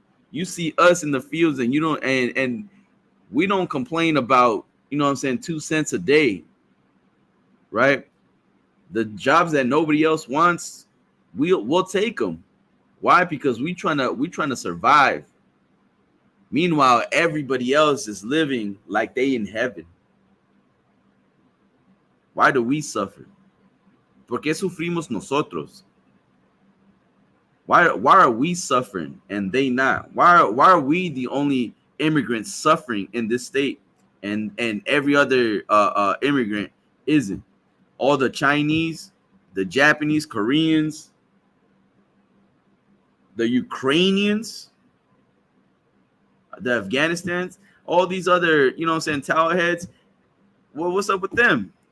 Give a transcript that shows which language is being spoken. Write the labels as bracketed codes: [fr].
[en] You see us in the fields, and you don't, and we don't complain about, you know what I'm saying, 2 cents a day, right? The jobs that nobody else wants, we'll take them. Why? Because we trying to survive. Meanwhile, everybody else is living like they in heaven. Why do we suffer? [es] ¿Por qué sufrimos nosotros? [en] Why are we suffering and they not? Why are we the only immigrants suffering in this state, and every other immigrant isn't? All the Chinese, the Japanese, Koreans, the Ukrainians, the Afghanistans, all these other, you know what I'm saying, towelheads. Well, what's up with them?